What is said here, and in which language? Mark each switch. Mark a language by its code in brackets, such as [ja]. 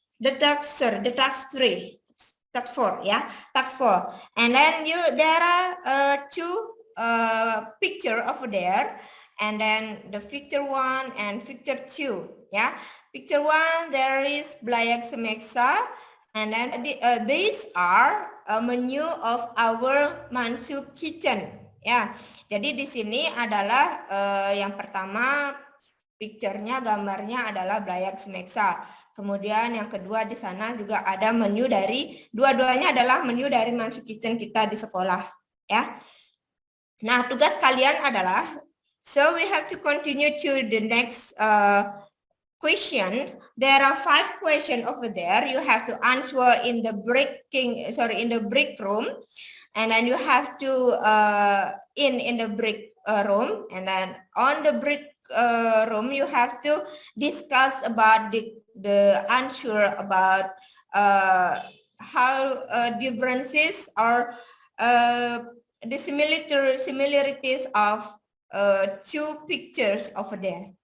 [en] The task 3, task 4, task 4, and then there are 2 picture over there, and then the picture 1 and picture 2, Picture 1, there is Blayak Semeksa, and then these are a menu of our Mansu kitchen. [id] Ya, jadi di sini adalah yang pertama picture-nya, gambarnya adalah Blayak Semeksa. Kemudian yang kedua di sana juga ada menu dari, dua-duanya adalah menu dari Mansu kitchen kita di sekolah. Ya. Nah, tugas kalian adalah, [en] so we have to continue to the next question. There are 5 questions over there. You have to answer in the break room, and then you have to in the break room, and then on the break room you have to discuss about the answer about how differences or the similarities of 2 pictures over there.